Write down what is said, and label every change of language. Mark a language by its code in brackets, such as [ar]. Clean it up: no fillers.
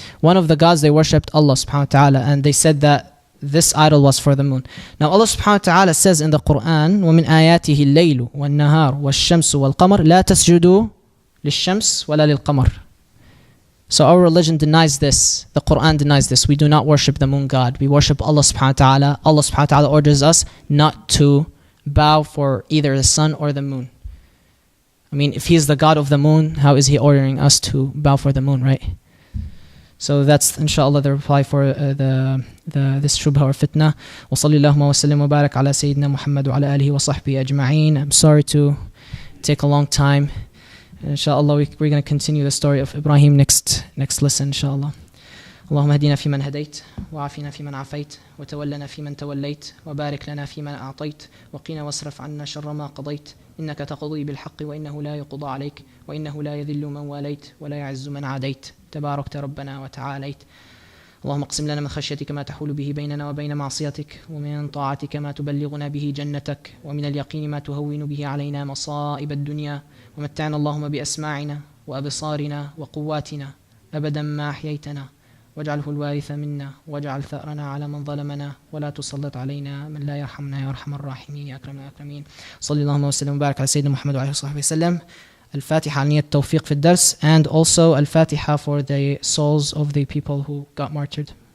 [en] One of the gods they worshipped Allah subhanahu wa ta'ala, and they said that this idol was for the moon. Now Allah subhanahu wa ta'ala says in the Quran, [ar] وَمِنْ آيَاتِهِ اللَّيْلُ وَالنَّهَارُ وَالشَّمْسُ وَالْقَمَرُ لَا تَسْجُدُوا لِلشَّمْسِ وَلَا لِلْقَمَرِ. [en] So our religion denies this. The Quran denies this. We do not worship the moon god. We worship Allah subhanahu wa ta'ala. Allah subhanahu wa ta'ala orders us not to bow for either the sun or the moon. I mean, if He is the God of the moon, how is He ordering us to bow for the moon, right? So that's, inshallah, the reply for this shubha or fitna. [ar] وصلى اللهم وسلم وبارك على سيدنا محمد وعلى آله وصحبه أجمعين. [en] I'm sorry to take a long time. Inshallah, we're going to continue the story of Ibrahim next lesson, inshallah. [ar] اللهم اهدنا فيمن هديت وعافنا فيمن عافيت وتولنا فيمن توليت وبارك لنا فيمن أعطيت وقنا واصرف عنا شر ما قضيت إنك تقضي بالحق وإنه لا يقضى عليك وإنه لا يذل من واليت ولا يعز من عاديت تباركت ربنا وتعاليت. اللهم اقسم لنا من خشيتك ما تحول به بيننا وبين معصيتك ومن طاعتك ما تبلغنا به جنتك ومن اليقين ما تهون به علينا مصائب الدنيا ومتعنا اللهم بأسماعنا وأبصارنا وقواتنا أبدا ما أحييتنا واجعله الوارث منا واجعل ثأرنا على من ظلمنا ولا تسلط علينا من لا يرحمنا يا أرحم الراحمين يا أكرم الأكرمين. صلى الله وسلم وبارك على سيدنا محمد وعلى آله وصحبه وسلم. [en] Al-Fatiha [ar] على نية التوفيق في الدرس, [en] and also Al-Fatiha for the souls of the people who got martyred.